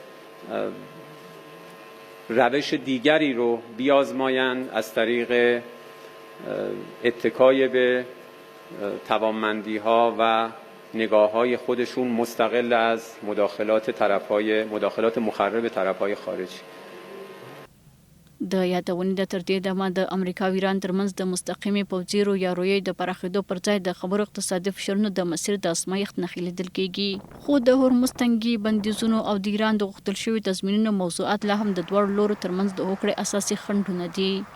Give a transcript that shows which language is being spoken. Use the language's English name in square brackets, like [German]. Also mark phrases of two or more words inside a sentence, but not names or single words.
[Persian] روش دیگری رو بیازمایند از طریق اتکای به توانمندی‌ها و نگاه‌های خودشون مستقل از مداخلات مخرب طرف‌های خارجی. [Pashto] د یادونې د تر دې دمه د امریکا او ایران ترمنځ د مستقیمې پوځي رویارویۍ د پراخېدو پر ځای د خبرو اقتصادي فشارونو د مسیر د ازمایښت نښې لیدل کېږي، خو د هورمز تنګي بندیزونو او د ایران د غوښتل شوي تضمینونو موضوعات لا هم د دواړو لورو ترمنځ د هوکړې اساسي خنډونه دي.